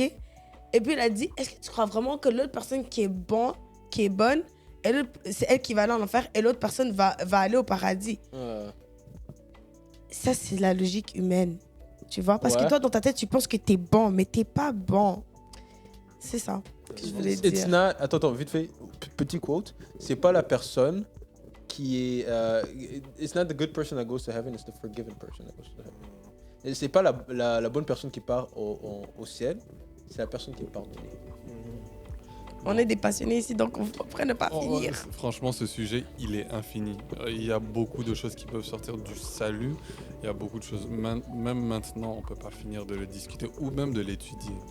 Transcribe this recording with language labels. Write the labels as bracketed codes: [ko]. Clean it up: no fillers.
[fr] Et puis, il a dit, est-ce que tu crois vraiment que l'autre personne qui est bonne, c'est elle qui va aller en enfer et l'autre personne va aller au paradis? Ouais. Ça, c'est la logique humaine. Tu vois? Parce que Ouais. toi, dans ta tête, tu penses que t'es bon, mais t'es pas bon. C'est ça que je voulais [en] It's [fr] dire. [en] not... [fr] Attends, vite fait, petit quote. C'est pas la personne qui est... [en] it's not the good person that goes to heaven, it's the forgiven person that goes to heaven. [fr] Et c'est pas la bonne personne qui part au ciel, c'est la personne qui est pardonnée. On est des passionnés ici, donc on pourrait ne pas finir. Franchement, ce sujet, il est infini. Il y a beaucoup de choses qui peuvent sortir du salut. Il y a beaucoup de choses. Même maintenant, on ne peut pas finir de le discuter ou même de l'étudier.